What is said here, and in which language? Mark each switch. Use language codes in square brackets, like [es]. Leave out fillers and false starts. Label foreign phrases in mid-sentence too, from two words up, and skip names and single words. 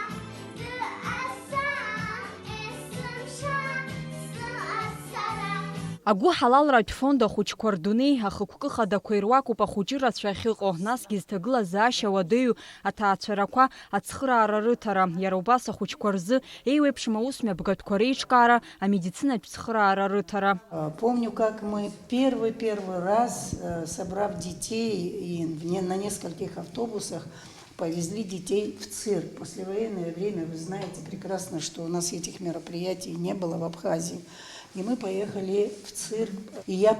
[ab] Агәы ҳалалратә фонд ахәыҷқәа рдунеи ахықәкы хадақәа ируакуп ахәыҷы рацәа ахьыҟоу, насгьы зҭагылазаашьа уадаҩу аҭаацәарақәа ацхыраара рыҭара, иара убас ахәыҷқәа рзы еиуеиԥшым аусмҩаԥгатәқәа реиҿкаара, амедицинатә цхыраара рыҭара. [ru] Помню, как мы первый раз, собрав детей и на нескольких автобусах, повезли детей в цирк. Послевоенное время, вы знаете прекрасно, что у нас этих мероприятий не было в Абхазии. И мы поехали в цирк.